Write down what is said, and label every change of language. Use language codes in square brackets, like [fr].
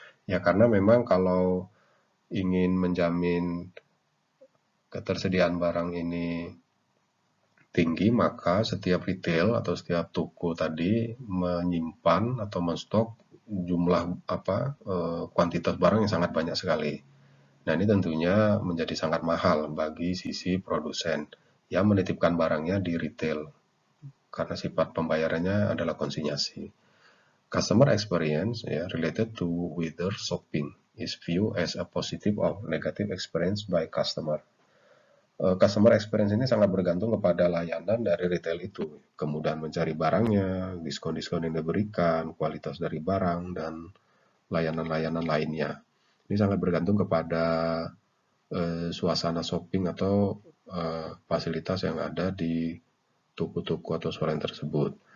[id] Ya karena memang kalau ingin menjamin ketersediaan barang ini tinggi, maka setiap retail atau setiap toko tadi menyimpan atau menstok jumlah kuantitas barang yang sangat banyak sekali. Nah, ini tentunya menjadi sangat mahal bagi sisi produsen yang menitipkan barangnya di retail karena sifat pembayarannya adalah konsinyasi. [en] Customer experience related to whether shopping is viewed as a positive or negative experience by customer. [id] Customer experience ini sangat bergantung kepada layanan dari retail itu, kemudahan mencari barangnya, diskon-diskon yang diberikan, kualitas dari barang, dan layanan-layanan lainnya. Ini sangat bergantung kepada suasana shopping atau fasilitas yang ada di toko-toko atau swalayan tersebut.